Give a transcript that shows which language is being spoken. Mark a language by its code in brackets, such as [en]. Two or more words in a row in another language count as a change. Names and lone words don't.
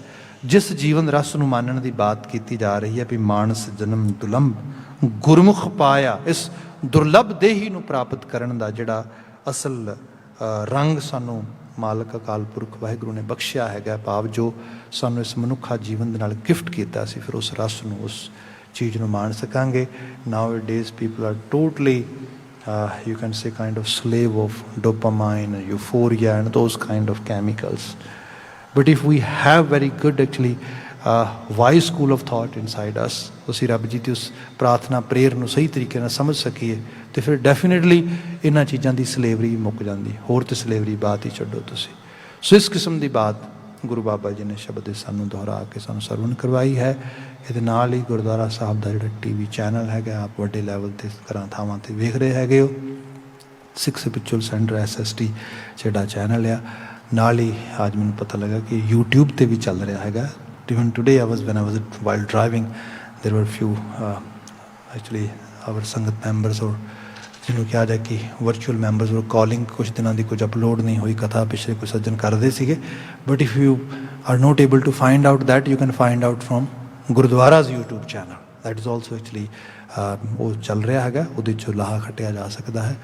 [pa] ਜਿਸ ਜੀਵਨ ਰਸ ਨੂੰ ਮਾਨਣ ਦੀ ਬਾਤ ਕੀਤੀ ਜਾ ਰਹੀ ਹੈ ਵੀ ਮਾਨਸ ਜਨਮ ਦੁਲੰਭ ਗੁਰਮੁਖ ਪਾਇਆ, ਇਸ ਦੁਰਲੱਭ ਦੇਹੀ ਨੂੰ ਪ੍ਰਾਪਤ ਕਰਨ ਦਾ ਜਿਹੜਾ ਅਸਲ ਰੰਗ ਸਾਨੂੰ ਮਾਲਕ ਅਕਾਲ ਪੁਰਖ ਵਾਹਿਗੁਰੂ ਨੇ ਬਖਸ਼ਿਆ ਹੈਗਾ, ਭਾਵ ਜੋ ਸਾਨੂੰ ਇਸ ਮਨੁੱਖਾ ਜੀਵਨ ਦੇ ਨਾਲ ਗਿਫਟ ਕੀਤਾ ਸੀ, ਫਿਰ ਉਸ ਰਸ ਨੂੰ, ਉਸ ਚੀਜ਼ ਨੂੰ ਮਾਣ ਸਕਾਂਗੇ। [en] nowadays people are totally you can say kind of slave of dopamine, euphoria and those kind of chemicals. But if we have very good actually wise school of thought inside us, [pa] ਅਸੀਂ ਰੱਬ ਜੀ ਦੀ ਉਸ ਪ੍ਰਾਰਥਨਾ ਪ੍ਰੇਅਰ ਨੂੰ ਸਹੀ ਤਰੀਕੇ ਨਾਲ ਸਮਝ ਸਕੀਏ, ਤੇ ਫਿਰ ਡੈਫੀਨੇਟਲੀ ਇਹਨਾਂ ਚੀਜ਼ਾਂ ਦੀ ਸਲੇਵਰੀ ਮੁੱਕ ਜਾਂਦੀ। ਹੋਰ ਤੇ ਸਲੇਵਰੀ ਬਾਤ ਹੀ ਛੱਡੋ ਤੁਸੀਂ। ਸੋ ਇਸ ਕਿਸਮ ਦੀ ਬਾਤ ਗੁਰੂ ਬਾਬਾ ਜੀ ਨੇ ਸ਼ਬਦ ਦੇ ਸਾਨੂੰ ਦੁਹਰਾ ਕੇ ਸਾਨੂੰ ਸਰਵਣ ਕਰਵਾਈ ਹੈ। ਇਹਦੇ ਨਾਲ ਹੀ ਗੁਰਦੁਆਰਾ ਸਾਹਿਬ ਦਾ ਜਿਹੜਾ TV ਚੈਨਲ ਹੈਗਾ, ਆਪ ਵੱਡੇ ਲੈਵਲ 'ਤੇ ਘਰਾਂ ਥਾਵਾਂ 'ਤੇ ਵੇਖ ਰਹੇ ਹੈਗੇ ਹੋ। ਸਿੱਖ ਸਪਿਰਿਚੁਅਲ ਸੈਂਟਰ SST ਜਿਹੜਾ ਚੈਨਲ ਆ, ਨਾਲ ਹੀ ਅੱਜ ਮੈਨੂੰ ਪਤਾ ਲੱਗਾ ਕਿ YouTube 'ਤੇ ਵੀ ਚੱਲ ਰਿਹਾ ਹੈਗਾ। [en] Even today when I was while driving, there were few actually our ਸੰਗਤ ਮੈਂਬਰਸ, [pa] ਔਰ ਜਿਹਨੂੰ ਕਿਹਾ ਜਾਏ ਕਿ [en] virtual members were calling. [pa] ਕੁਛ ਦਿਨਾਂ ਦੀ ਕੁਝ ਅਪਲੋਡ ਨਹੀਂ ਹੋਈ ਕਥਾ, ਪਿਛਲੇ ਕੁਝ ਸੱਜਣ ਕਰਦੇ ਸੀਗੇ। [en] But if you are not able to find out that, you can find out from Gurdwara's YouTube channel, that is also actually [pa] ਉਹ ਚੱਲ ਰਿਹਾ ਹੈਗਾ, ਉਹਦੇ 'ਚੋਂ ਲਾਹਾ ਖੱਟਿਆ ਜਾ ਸਕਦਾ ਹੈ।